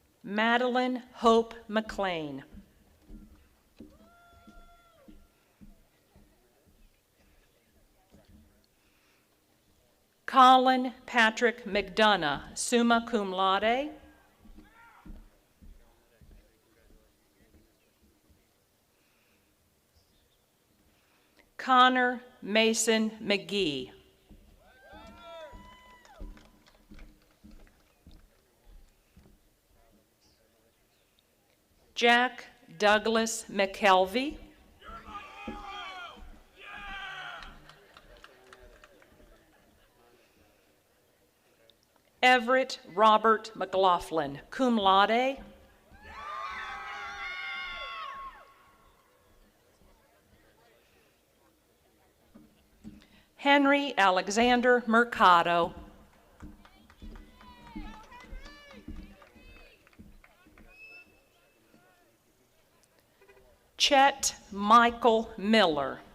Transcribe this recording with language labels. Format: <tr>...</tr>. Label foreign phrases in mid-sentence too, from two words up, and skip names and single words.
<en>Madeline Hope McLean. Colin Patrick McDonough,</en> <la>summa cum laude.</la> <en>Connor Mason McGee. Jack Douglas McKelvey. Everett Robert McLaughlin,</en> <la>cum laude.</la> <en>Henry Alexander Mercado. Chet Michael Miller.</en>